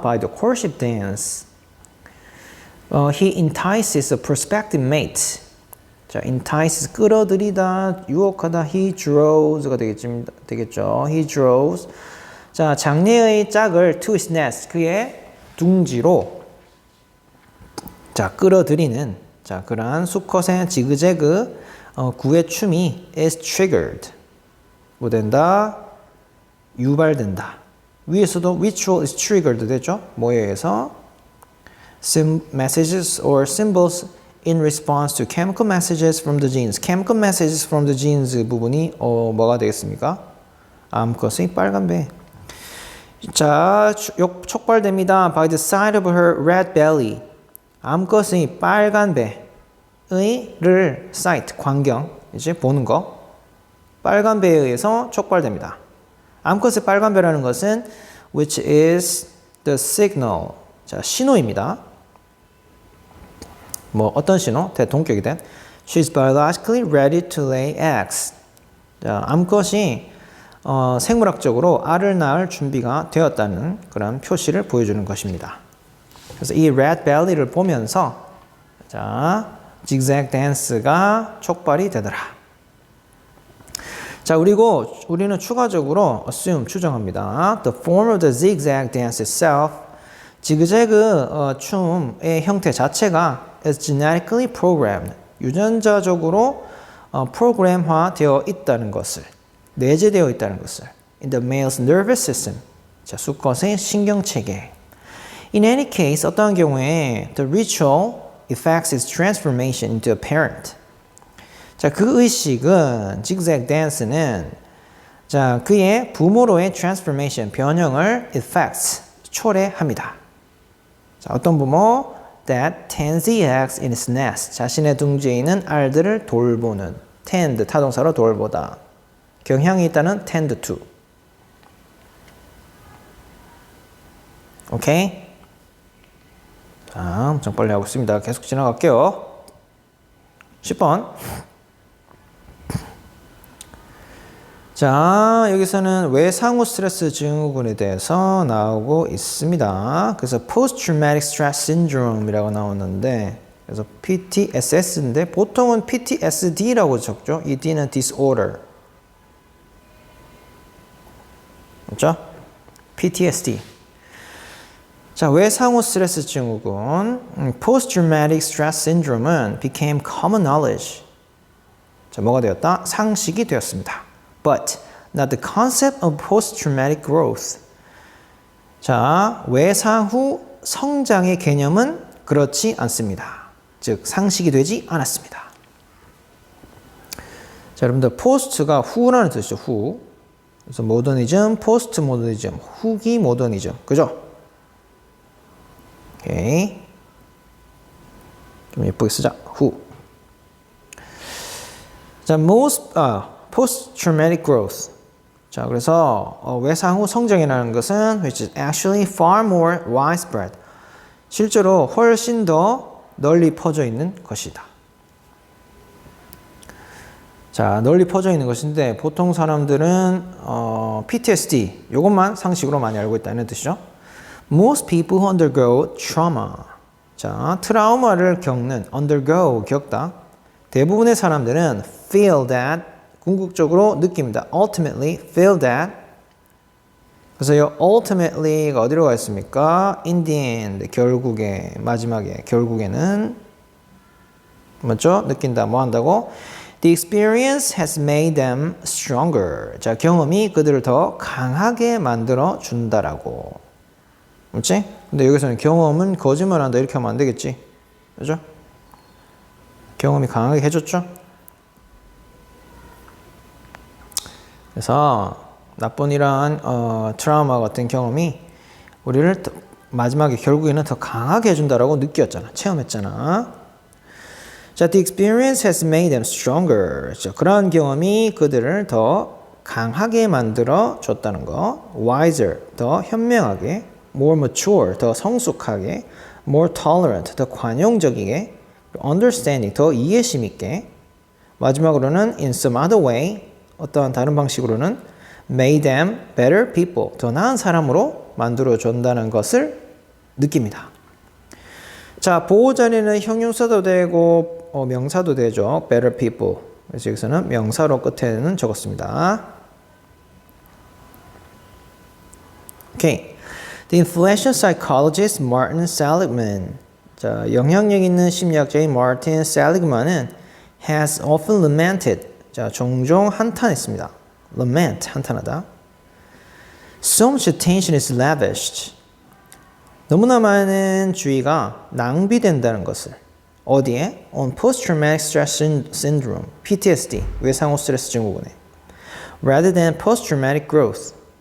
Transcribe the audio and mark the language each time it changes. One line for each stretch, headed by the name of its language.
English: by the courtship dance. He entices a prospective mate.
Korean: 자, entices 끌어들이다, 유혹하다. He drows가 되겠죠.
English: He draws.
Korean: 자, 장래의 짝을
English: to his nest,
Korean: 그의 둥지로 자, 끌어들이는 자, 그러한 수컷의 지그재그 구의 춤이
English: is triggered.
Korean: 뭐 된다? 유발된다. 위에서도
English: ritual is triggered
Korean: 되죠? 뭐에 의해서?
English: Messages or symbols in response to chemical messages from the genes. chemical messages from the genes
Korean: 부분이 뭐가 되겠습니까? 암컷의 빨간 배. 자, 촉발됩니다.
English: By the side of her red belly.
Korean: 암컷의 빨간 배의를 sight, 광경, 이제 보는 거. 빨간 배에 의해서 촉발됩니다. 암컷의 빨간 배라는 것은
English: which is the signal.
Korean: 자, 신호입니다. 뭐 어떤 신호? 대동격이 된
English: She's biologically ready to lay eggs.
Korean: 자, 암컷이 생물학적으로 알을 낳을 준비가 되었다는 그런 표시를 보여주는 것입니다. 그래서 이 red belly를 보면서 자, zigzag dance가 촉발이 되더라. 자, 그리고 우리는 추가적으로 assume, 추정합니다.
English: The form of the zigzag dance itself,
Korean: 지그재그 춤의 형태 자체가
English: is genetically programmed,
Korean: 유전자적으로 프로그램화되어 있다는 것을,
English: 내재되어 있다는 것을 in the male's nervous system,
Korean: 자, 수컷의 신경체계.
English: In any case,
Korean: 어떠한 경우에
English: the ritual effects its transformation into a parent.
Korean: 자, 그 의식은 zigzag dance는 자, 그의 부모로의 transformation, 변형을 effects, 초래합니다. 자, 어떤 부모?
English: That tends the eggs in its nest.
Korean: 자신의 둥지에 있는 알들을 돌보는 tend, 타동사로 돌보다. 경향이 있다는
English: tend to.
Korean: 오케이? 자, 엄청 빨리 하고 있습니다. 계속 지나갈게요. 10번. 자, 여기서는 외상후 스트레스 증후군에 대해서 나오고 있습니다. 그래서 Post-Traumatic Stress Syndrome이라고 나오는데, 그래서 PTSS인데 보통은 PTSD라고 적죠. 이 D는 Disorder. 그렇죠? PTSD. 자, 외상후 스트레스 증후군,
English: Post-Traumatic Stress Syndrome은 became common knowledge.
Korean: 자, 뭐가 되었다? 상식이 되었습니다.
English: But not the concept of post-traumatic growth.
Korean: 자, 외상후 성장의 개념은 그렇지 않습니다. 즉, 상식이 되지 않았습니다. 자, 여러분들, post가 후라는 뜻이죠. 후. 그래서 모더니즘, 포스트 모더니즘, 후기 모더니즘. 그죠? 오케이. 좀 예쁘게 쓰자. 후.
English: 자, post-traumatic growth.
Korean: 자, 그래서 외상후 성장이라는 것은
English: which is actually far more widespread.
Korean: 실제로 훨씬 더 널리 퍼져 있는 것이다. 자, 널리 퍼져 있는 것인데 보통 사람들은 PTSD 이것만 상식으로 많이 알고 있다는 뜻이죠.
English: Most people who undergo trauma.
Korean: 자, 트라우마를 겪는 undergo 겪다. 대부분의 사람들은
English: feel that
Korean: 궁극적으로 느낍니다.
English: Ultimately feel that.
Korean: 그래서 이 ultimately가 어디로 가 있습니까?
English: In the end,
Korean: 결국에, 마지막에, 결국에는 맞죠? 느낀다. 뭐 한다고?
English: The experience has made them stronger.
Korean: 자, 경험이 그들을 더 강하게 만들어 준다라고. 그렇지? 근데 여기서는 경험은 거짓말한다 이렇게 하면 안 되겠지. 그죠? 경험이 강하게 해줬죠? 그래서 나쁜 이러한 트라우마 같은 경험이 우리를 마지막에 결국에는 더 강하게 해준다라고 느꼈잖아. 체험했잖아.
English: 자, the experience has made them stronger.
Korean: 자, 그러한 경험이 그들을 더 강하게 만들어 줬다는 거. wiser, 더 현명하게.
English: more mature,
Korean: 더 성숙하게.
English: more tolerant,
Korean: 더 관용적이게. understanding, 더 이해심 있게. 마지막으로는
English: in some other way,
Korean: 어떠한 다른 방식으로는
English: made them better people,
Korean: 더 나은 사람으로 만들어 준다는 것을 느낍니다. 자, 보호 자리는 형용사도 되고 명사도 되죠.
English: better people.
Korean: 그래서 여기서는 명사로 끝에는 적었습니다.
English: 오케이. The influential psychologist Martin Seligman.
Korean: 자, 영향력 있는 심리학자인 Martin Seligman은
English: has often lamented.
Korean: 자, 종종 한탄했습니다. lament, 한탄하다.
English: So much attention is lavished.
Korean: 너무나 많은 주의가 낭비된다는 것을. 어디에?
English: On post-traumatic stress syndrome, PTSD,
Korean: 외상후 스트레스 증후군에.
English: Rather than post-traumatic growth.